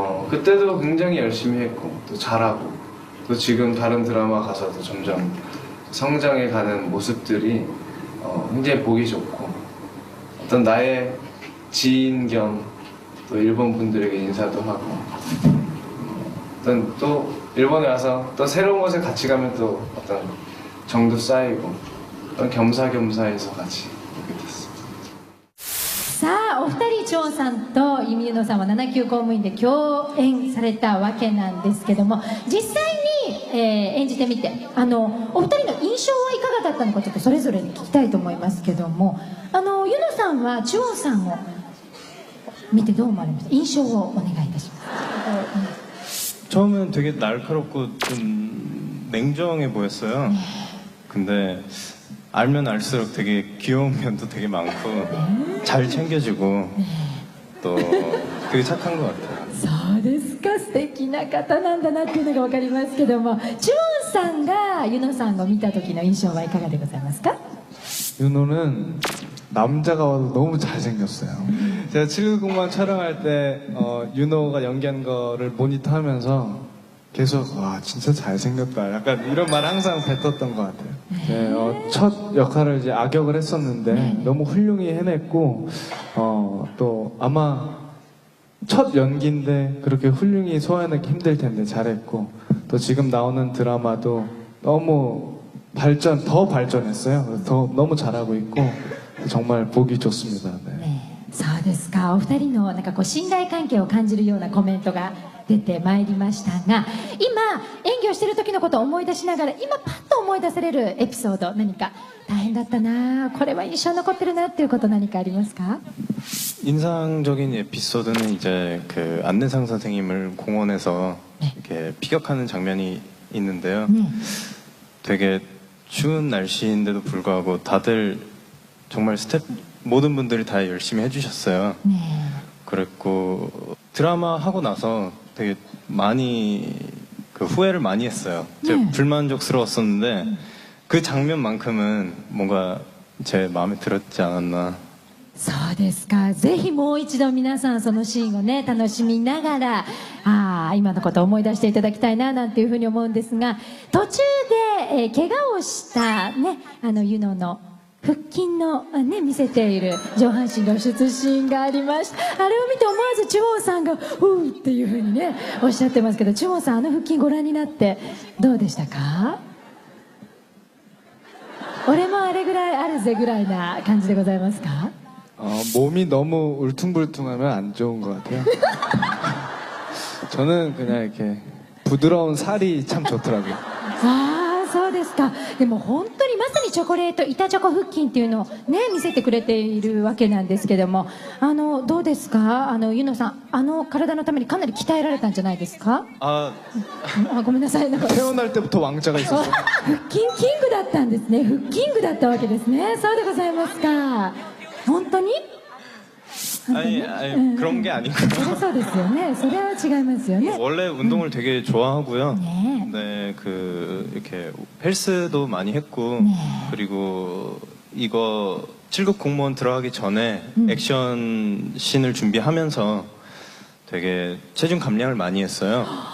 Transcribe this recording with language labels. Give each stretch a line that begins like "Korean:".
Korean: 그때도 굉장히 열심히 했고 또 잘하고 또 지금 다른 드라마 가서도 점점 성장해 가는 모습들이 굉장히 보기 좋고 어떤 나의 지인 겸 또 일본 분들에게 인사도 하고 어떤 또 일본에 와서 또 새로운 곳에 같이 가면 또 어떤 정도 쌓이고 어떤 겸사겸사해서 같이 오게 됐습니다.
Japanese: さあお二人チョンさんとイミユノさんは7級公務員で共演されたわけなんですけども実際に、演じてみてお二人の印象はいかがだったのかちょっとそれぞれに聞きたいと思いますけどもユノさんはチョンさんを見てどう思われました印象をお願いいたします、
Korean: 처음엔 되게 날카롭고 좀 냉정해 보였어요. 근데 알면 알수록 되게 귀여운 면도 되게 많고 잘 챙겨주고 또 되게 착한 것 같아요.
Japanese: そうですか素敵な方なんだなっていうのが分かりますけどもチョンさんがユノさんを見た時の印象はいかがでございますか
Korean: 윤호는 남자가 와도 너무 잘생겼어요. 제가 7급 공무원 촬영할 때 윤호가 연기한 거를 모니터하면서 계속 와 진짜 잘생겼다 약간 이런 말 항상 뱉었던 것 같아요. 네, 첫 역할을 이제 악역을 했었는데 너무 훌륭히 해냈고 또 아마 첫 연기인데 그렇게 훌륭히 소화해내기 힘들 텐데 잘했고 또 지금 나오는 드라마도 너무 더 발전했어요. 더 너무 잘하고 있고 정말 보기 좋습니다. 네.
Japanese: そうですかお二人のなんかこう信頼関係を感じるようなコメントが出てまいりましたが今演技をしている時のことを思い出しながら今パッと思い出されるエピソード何か大変だったなこれは印象に残ってるなっていうこと何かありますか
Korean: 인상적인 에피소드는 이제 그 안내상 선생님을 공원에서 이렇게 피격하는 장면이 있는데요. 되게 추운 날씨인데도 불구하고 다들 정말 모든 분들이 다 열심히 해주셨어요. 그랬고 드라마 하고 나서 되게 많이 그 후회를 많이 했어요. 제가 불만족스러웠었는데 그 장면만큼은 뭔가 제 마음에 들었지 않았나.
Japanese: そうですかぜひもう一度皆さんそのシーンをね楽しみながら今のことを思い出していただきたいななんていうふうに思うんですが途中で、怪我をしたねユノの腹筋のね見せている上半身露出シーンがありましたあれを見て思わずチュモンさんがうーっていうふうにねおっしゃってますけどチュモンさん腹筋ご覧になってどうでしたか俺もあれぐらいあるぜぐらいな感じでございますか
Korean: 몸이 너무 울퉁불퉁하면 안 좋은 것 같아요. 저는 그냥 이렇게 부드러운 살이 참 좋더라고요.
Japanese: そうですかでも本当にまさにチョコレート板チョコ腹筋っていうのをね見せてくれているわけなんですけどもどうですかユノさん体のためにかなり鍛えられたんじゃないですかごめんなさいなんか
Korean: 태어날 때부터 왕자가 있었어요.
Japanese: 腹筋キングだったんですね腹筋具だったわけですねそうでございますか本当に
Korean: 아니 그런 게 아니고요.
Japanese: そうですよねそれは違いますよね
Korean: 원래 운동을 되게 좋아하고요. 네, 그 이렇게 헬스도 많이 했고 그리고 이거 7급 공무원 들어가기 전에 액션 씬을 준비하면서 되게 체중 감량을 많이 했어요.